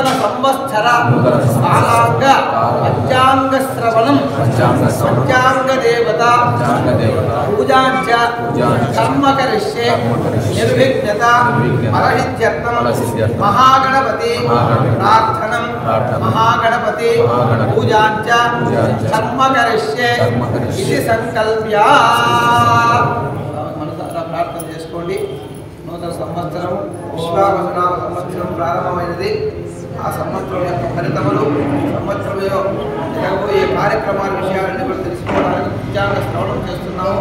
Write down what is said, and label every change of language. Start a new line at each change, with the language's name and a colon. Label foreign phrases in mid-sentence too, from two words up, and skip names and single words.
Sanskrit: संवत्सर कालांग पंचांग श्रवणं पंचांग देवता पूजांच कर्म करिष्ये निर्विघ्नता फलसिद्ध्यर्थम महागणपति प्रार्थनं महागणपति पूजांच कर्म करिष्ये इति संकल्प्य
Telugu: మనసారా ప్రార్థన చేసుకోండి. నూతన సంవత్సరం విశ్వావసునామ సంవత్సరం ప్రారంభమైనది. ఆ సంవత్సరం యొక్క ఫలితములు సంవత్సరంలో జరగబోయే కార్యక్రమాల విషయాలన్నీ కూడా తెలుసుకోవడానికి పంచాంగ శ్రవణం చేస్తున్నాము.